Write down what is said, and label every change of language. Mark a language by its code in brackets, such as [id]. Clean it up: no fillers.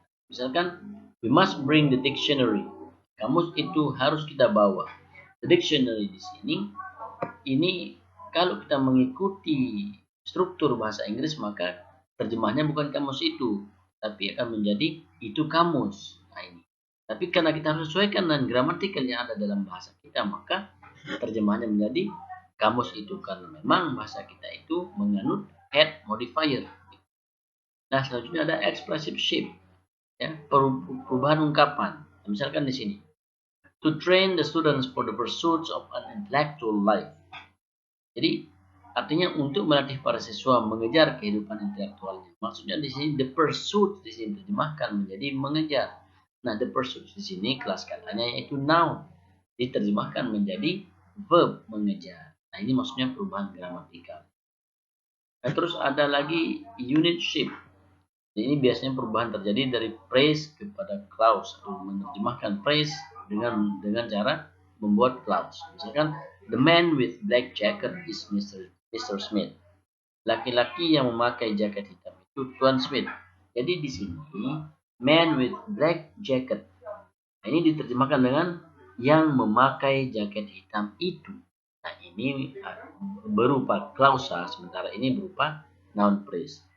[en] Misalkan, we must bring the dictionary. [id] Kamus itu harus kita bawa. The dictionary di sini, ini kalau kita mengikuti struktur bahasa Inggris maka terjemahnya bukan kamus itu, tapi akan menjadi itu kamus. Nah, ini. Tapi karena kita harus sesuaikan dengan gramatikal yang ada dalam bahasa kita, maka terjemahnya menjadi kamus itu, karena memang bahasa kita itu menganut head modifier. Nah, selanjutnya ada expressive shift, ya, perubahan ungkapan. [en] Misalkan di sini, to train the students for the pursuits of an intellectual life. [id] Jadi artinya untuk melatih para siswa mengejar kehidupan intelektualnya. Maksudnya di sini the pursuit di sini diterjemahkan menjadi mengejar. Nah, the pursuit di sini kelas katanya yaitu noun, diterjemahkan menjadi verb mengejar. Nah, ini maksudnya perubahan gramatikal. Nah, terus ada lagi unit shift. Ini biasanya perubahan terjadi dari phrase kepada clause, atau menerjemahkan phrase dengan cara membuat clause. [en] Misalkan, the man with black jacket is Mr. Smith. [id] Laki-laki yang memakai jaket hitam itu Tuan Smith. Jadi di sini [en] man with black jacket. [id] Nah, ini diterjemahkan dengan yang memakai jaket hitam itu. Nah, ini berupa klausa, sementara ini berupa noun phrase.